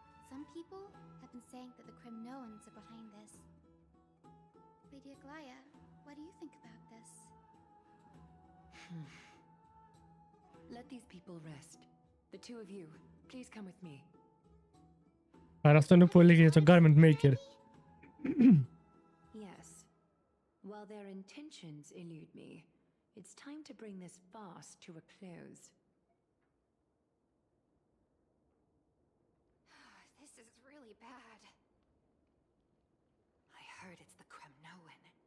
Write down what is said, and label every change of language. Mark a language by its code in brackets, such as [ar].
[en] Some people have been saying that the Kremnoans are behind this. Lady Aglaya, what do you think about this? Let these people rest. The two of you, please come with me. [el] Άρα αυτό είναι που έλεγε για τον Garment Maker. [en] Yes. While their intentions elude me, it's time to bring this farce to a close. This is really bad. I heard it's the Kremnoan.